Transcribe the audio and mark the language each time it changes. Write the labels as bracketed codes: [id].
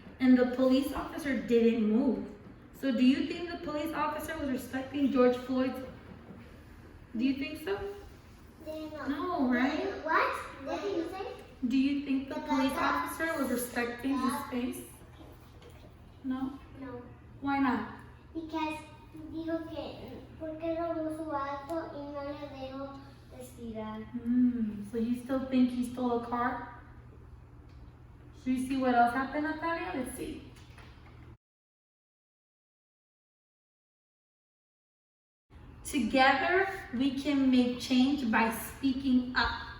[en] And the police officer didn't move. So do you think the police officer was respecting George Floyd? Do you think so? No, right? What? What did you say? Do you think the police officer was respecting his space? No? No. Why not? [es] Because dijo que porque lo puso alto y no le dejó respirar. [en] So you still think he stole a car? Should we see what else happened, Natalia? Let's see. Together, we can make change by speaking up.